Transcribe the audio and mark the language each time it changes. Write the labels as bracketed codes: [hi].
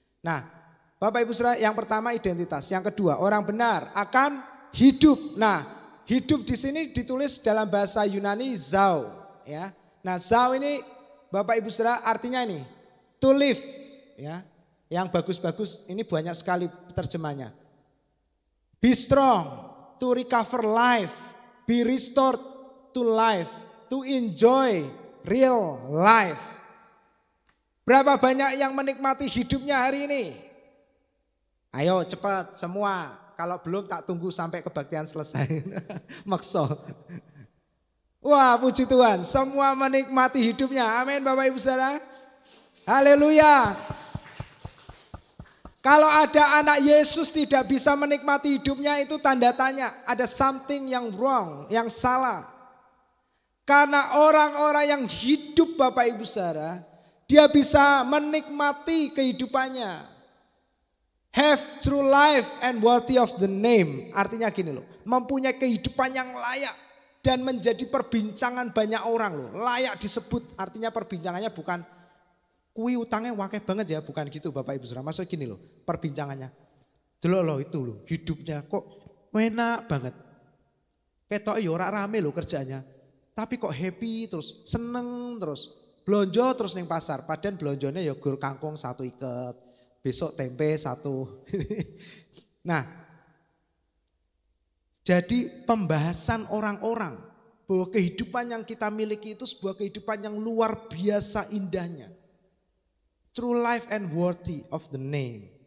[id] Nah, Bapak Ibu Saudara, yang pertama identitas, yang kedua orang benar akan hidup. Nah, hidup di sini ditulis dalam bahasa Yunani zao, ya. Nah, zao ini Bapak Ibu Saudara artinya ini [en] to live, [id] ya. Yang bagus-bagus ini banyak sekali terjemahnya. [en] Be strong, to recover life, be restored to life, to enjoy real life. [id] Berapa banyak yang menikmati hidupnya hari ini? Ayo cepat semua. Kalau belum tak tunggu sampai kebaktian selesai. Makso. Wah, puji Tuhan, semua menikmati hidupnya. Amin Bapak Ibu Saudara. Haleluya. Kalau ada anak Yesus tidak bisa menikmati hidupnya, itu tanda tanya. Ada something yang wrong, yang salah. Karena orang-orang yang hidup Bapak Ibu Saudara, dia bisa menikmati kehidupannya. [en] Have true life and worthy of the name. [id] Artinya gini loh, mempunyai kehidupan yang layak dan menjadi perbincangan banyak orang loh. Layak disebut, artinya perbincangannya bukan [jv] kui utangnya wakeh banget [id] ya, bukan gitu Bapak Ibu Saudara. Maksudnya gini loh, perbincangannya. Dulu loh itu loh, hidupnya kok enak banget. [jv] Ketok ya ora rame loh kerjanya. [id] Tapi kok [jv] happy terus, seneng terus. Blonjo terus ning pasar, padahal blonjone ya gur kangkung 1 iket. [id] Besok tempe 1. Nah, jadi pembahasan orang-orang bahwa kehidupan yang kita miliki itu sebuah kehidupan yang luar biasa indahnya. [en] True life and worthy of the name.